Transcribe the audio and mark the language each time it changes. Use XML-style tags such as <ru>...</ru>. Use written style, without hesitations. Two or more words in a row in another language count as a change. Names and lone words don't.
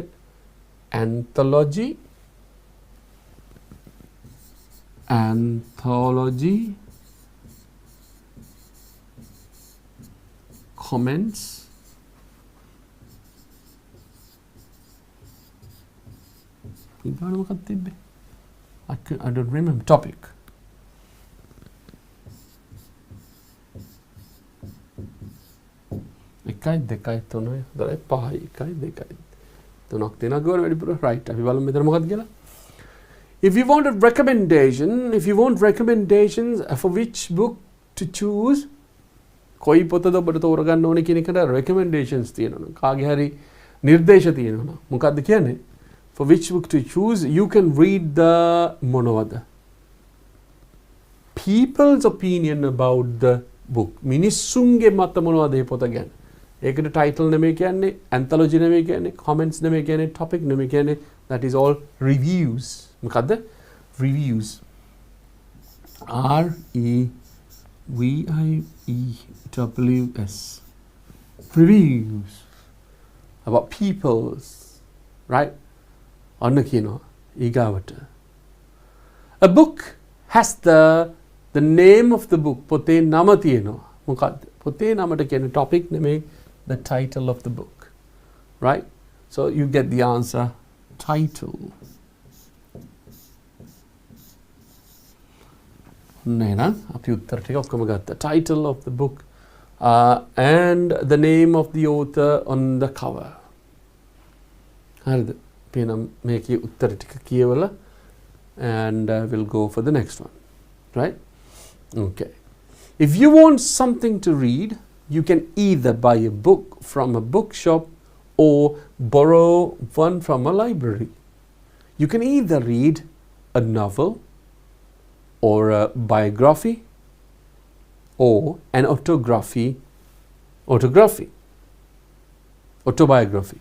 <en>Anthology, comments, I don't remember. Topic.</en> <si>එකයි දෙකයි තුනයි හතරයි පහයි එකයි දෙකයි තුනක් දෙනා ගොඩ වැඩිපුර right අපි බලමු මෙතන මොකක්ද කියලා.</si> <en>If you want recommendations for which book to choose,</en> <si>කොයි පොතද ඔබට තෝරගන්න ඕනේ කියන එකට recommendations තියෙනවා. කාගේ හරි නිර්දේශ තියෙනවා. මොකක්ද කියන්නේ?</si> <en>For which book to choose, you can read the මොනවද? People's opinion about the book.</en> <si>මිනිස්සුන්ගේ මත මොනවද මේ පොත ගැන? ඒකට title නෙමෙයි කියන්නේ, anthology නෙමෙයි කියන්නේ, comments නෙමෙයි කියන්නේ, topic නෙමෙයි කියන්නේ.</si> <en>That is all reviews. මොකද්ද? Reviews. R-E-V-I-E-W-S. Reviews. About people's. Right?</en> <si>අන්න කියනවා ඊගාවට.</si> <en>A book has the name of the book.</en> <si>පොතේ නම තියෙනවා. මොකද්ද? පොතේ නමට කියන්නේ topic නෙමෙයි,</si> <en>the title of the book. Right? So you get the answer title.</en> <si>නේනම් අපි උත්තර ටික ඔක්කොම ගත්තා.</si> <en>Title of the book and the name of the author on the cover.</en> <si>හරිද? Penam මේකේ උත්තර ටික කියවලා</si> <en>and we'll go for the next one. Right? Okay. If you want something to read, you can either buy a book from a bookshop or borrow one from a library. You can either read a novel or a biography or an autobiography.</en>